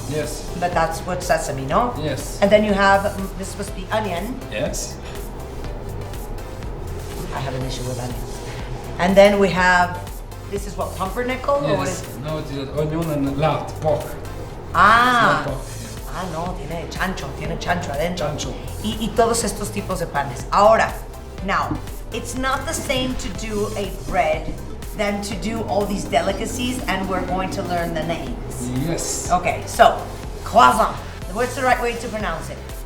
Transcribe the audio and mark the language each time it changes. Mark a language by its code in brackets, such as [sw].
[en] Yes. But that's what sesame, no? Yes. And then you have, this must be onion. Yes. I have an issue with onions. And then we have, this is what, pumpernickel? Or what is Yes. it? No, it is onion and lard, pork. Ah, It's not pork, yeah. [es] ah, no, tiene chancho adentro. Chancho. Y todos estos tipos de panes. Ahora, [en] now, it's not the same to do a bread than to do all these delicacies, and we're going to learn the names. Yes. Okay, so, croissant. What's the right way to pronounce it?